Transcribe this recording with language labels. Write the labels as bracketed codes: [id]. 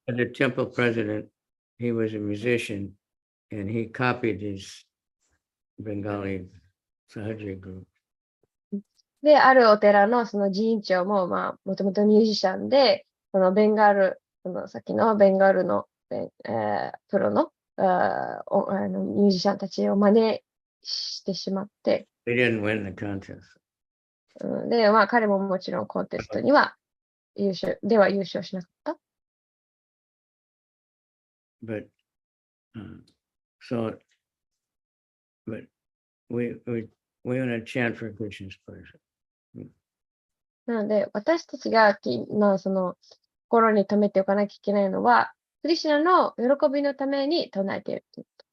[en] But the temple president, he was a musician, and he copied his Bengali Sahaja group. [ja] で、あるお寺のその寺院長も、まあ、もともとミュージシャンで、そのベンガール、そのさっきのベンガールの、プロの、ミュージシャンたちを真似してしまって、 [en] They didn't win the contest. [ja] で、まあ、彼ももちろんコンテストには優勝しなかった。 [en] But so, but we want to chant for Krishna's pleasure. [ja] なので、私たちがその心に留めておかなきゃいけないのは、クリシュナの喜びのために唱えているという。